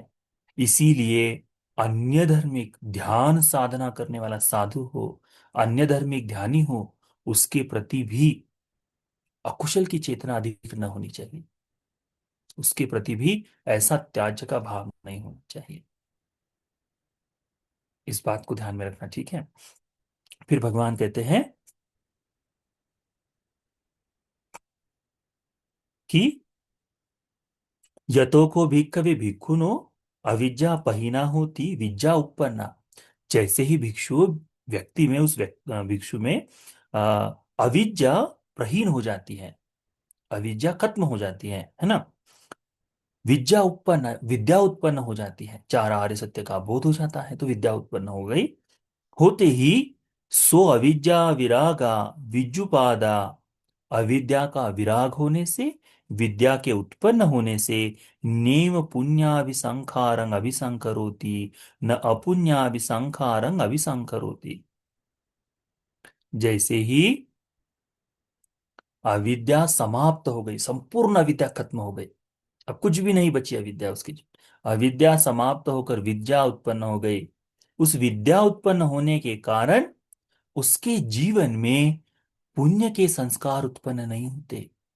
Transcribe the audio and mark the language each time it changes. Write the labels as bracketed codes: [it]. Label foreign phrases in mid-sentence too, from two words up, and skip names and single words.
[hi] इसीलिए अन्य धर्मिक ध्यान साधना करने वाला साधु हो, अन्य धर्मिक ध्यानी हो, उसके प्रति भी अकुशल की चेतना अधिक न होनी चाहिए, उसके प्रति भी ऐसा त्याज्य का भाव नहीं होना चाहिए। इस बात को ध्यान में रखना। ठीक है। फिर भगवान कहते हैं कि [pi] यतो को भिक्खवे भिक्खुनो अविद्या पहिना होती विद्या उपन्ना। [hi] जैसे ही भिक्षु व्यक्ति में, भिक्षु में अविद्या प्रहीन हो जाती है, अविद्या खत्म हो जाती है ना, विद्या उत्पन्न, विद्या उत्पन्न हो जाती है, चार आर्य सत्य का बोध हो जाता है, तो विद्या उत्पन्न हो गई। होते ही [pi] सो अविद्या विरागा विज्जुपादा [hi] अविद्या का विराग होने से, विद्या के उत्पन्न होने से, [pi] नेव पुण्याभिसंखारं अभिसंकरोति, न अपुण्याभिसंखारं अभिसंकरोति। [hi] जैसे ही अविद्या समाप्त हो गई, संपूर्ण अविद्या खत्म हो गई, अब कुछ भी नहीं बची अविद्या उसकी। अविद्या समाप्त होकर विद्या उत्पन्न हो गई। उस विद्या उत्पन्न होने के कारण उसके जीवन में पुण्य के संस्कार उत्पन्न नहीं होते।